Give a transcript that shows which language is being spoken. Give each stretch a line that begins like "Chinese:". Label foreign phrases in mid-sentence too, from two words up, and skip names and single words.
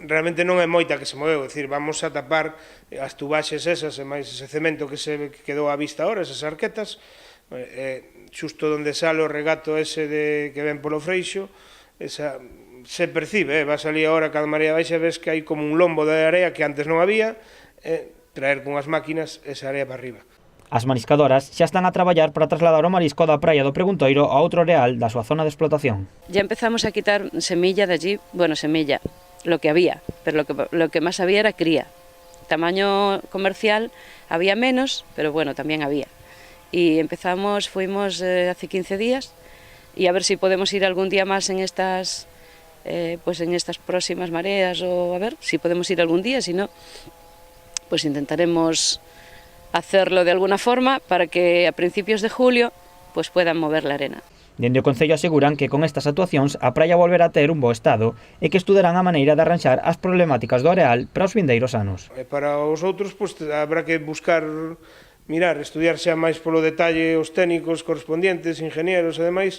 Galician: Realmente non é moita que se moveu, é dicir, vamos a tapar as tubaxes esas e máis ese cemento que se quedou á vista ahora, esas arquetas, xusto onde sale o regato ese que ven polo Freixo, se percibe, vas ali agora cada marea baixa, ves que hai como un lombo de area que antes non había, traer con as máquinas esa area para arriba. As mariscadoras xa están a traballar para trasladar o marisco da praia do Preguntoiro a outro areal da súa zona de explotación.
Spanish: Ya empezamos a quitar semilla de allí, bueno, semilla, lo que había, pero lo que más había era cría. Tamaño comercial había menos, pero bueno, también había. Y fuimos hace 15 días y a ver si podemos ir algún día más en estas próximas mareas, o a ver si podemos ir algún día, si no, pues intentaremos hacerlo de alguna forma para que a principios de julio pues puedan mover la arena.
Galician: Dende o Concello aseguran que con estas actuacións a praia volverá a ter un bo estado e que estudarán a maneira de arranxar as problemáticas do areal para os vindeiros anos. Para os outros, pois, habrá que buscar, estudiar xa máis polo detalle os técnicos
Spanish: correspondientes, ingenieros
Galician: e demais.